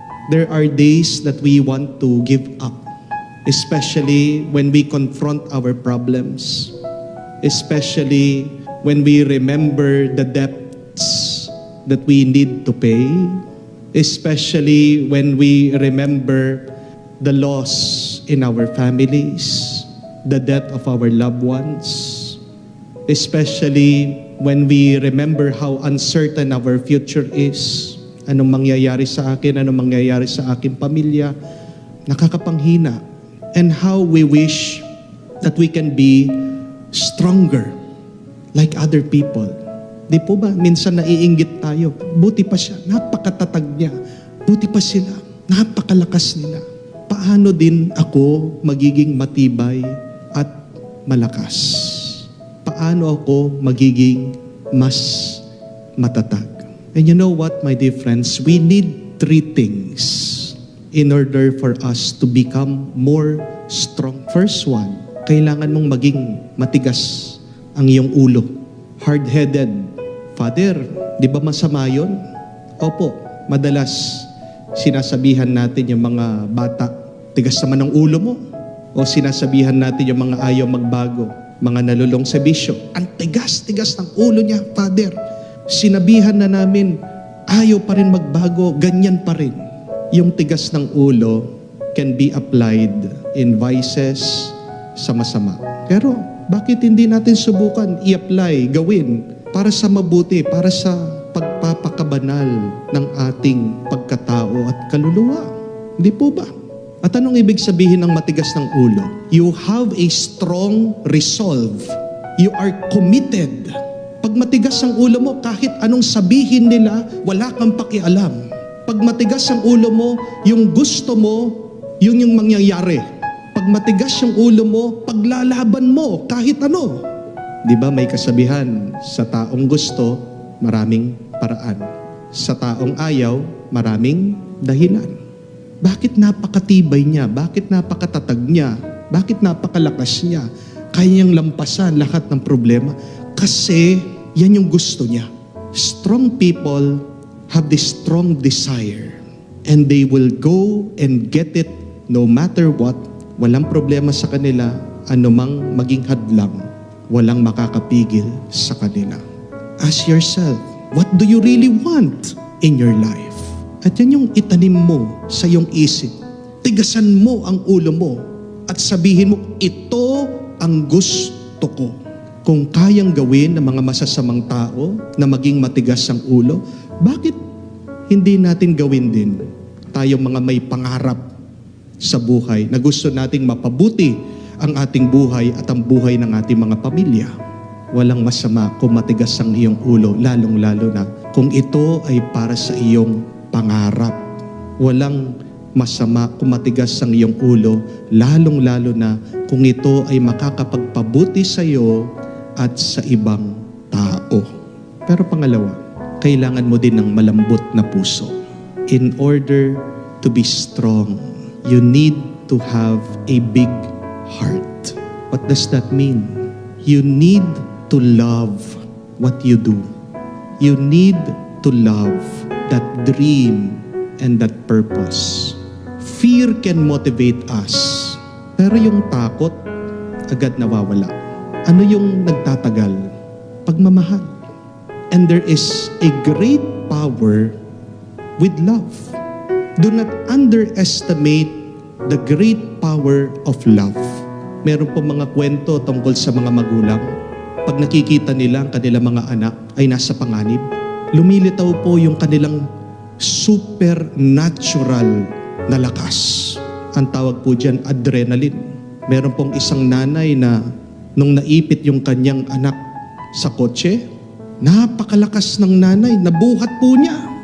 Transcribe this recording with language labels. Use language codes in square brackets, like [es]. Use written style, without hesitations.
[en] There are days that we want to give up, especially when we confront our problems, especially when we remember the debts that we need to pay, especially when we remember the loss in our families, the death of our loved ones, especially when we remember how uncertain our future is. [tl] Anong mangyayari sa akin, anong mangyayari sa aking pamilya, nakakapanghina. [en] And how we wish that we can be stronger like other people. [tl] Di po ba? Minsan naiinggit tayo. Buti pa siya. Napakatatag niya. Buti pa sila. Napakalakas nila. Paano din ako magiging matibay at malakas? Paano ako magiging mas matatag? [en] And you know what, my dear friends? We need 3 things in order for us to become more strong. [tl] First one, kailangan mong maging matigas ang iyong ulo. Hard-headed. Father, di ba masama yun? Opo, madalas sinasabihan natin yung mga bata, tigas naman ang ulo mo. O sinasabihan natin yung mga ayaw magbago, mga nalulong sa bisyo. Ang tigas-tigas ng ulo niya, Father. Sinabihan na namin, ayaw pa rin magbago, ganyan pa rin. Yung tigas ng ulo [en] can be applied in vices [tl] sa masama. Pero bakit hindi natin subukan i-apply, gawin para sa mabuti, para sa pagpapakabanal ng ating pagkatao at kaluluwa? Hindi po ba? At anong ibig sabihin ng matigas ng ulo? [en] You have a strong resolve. You are committed. [tl] Pag matigas ang ulo mo, kahit anong sabihin nila, wala kang pakialam. Pag matigas ang ulo mo, yung gusto mo, yun yung mangyayari. Pag matigas yung ulo mo, paglalaban mo, kahit ano. Di ba may kasabihan, sa taong gusto, maraming paraan. Sa taong ayaw, maraming dahilan. Bakit napakatibay niya? Bakit napakatatag niya? Bakit napakalakas niya? Kaya niyang lampasan lahat ng problema. Kasi yan yung gusto niya. [en] Strong people have this strong desire. And they will go and get it no matter what. [tl] Walang problema sa kanila. Anumang maging hadlang, walang makakapigil sa kanila. [en] Ask yourself, what do you really want in your life? [tl] At yan yung itanim mo sa iyong isip. Tigasan mo ang ulo mo at sabihin mo, ito ang gusto ko. Kung kayang gawin ng mga masasamang tao na maging matigas ang ulo, bakit hindi natin gawin din tayong mga may pangarap sa buhay na gusto nating mapabuti ang ating buhay at ang buhay ng ating mga pamilya? Walang masama kung matigas ang iyong ulo, lalong-lalo na kung ito ay para sa iyong pangarap. Walang masama kung matigas ang iyong ulo, lalong-lalo na kung ito ay makakapagpabuti sa iyo at sa ibang tao. Pero pangalawa, kailangan mo din ng malambot na puso. [en] In order to be strong, you need to have a big heart. What does that mean? You need to love what you do. You need to love that dream and that purpose. Fear can motivate us, [tl] pero yung takot agad nawawala. Ano yung nagtatagal? Pagmamahal. [en] And there is a great power with love. Do not underestimate the great power of love. [tl] Meron po mga kwento tungkol sa mga magulang. Pag nakikita nila ang kanilang mga anak ay nasa panganib, lumilitaw po yung kanilang supernatural na lakas. Ang tawag po dyan, adrenaline. Meron pong isang nanay na nung naipit yung kanyang anak sa kotse, napakalakas ng nanay, nabuhat po niya.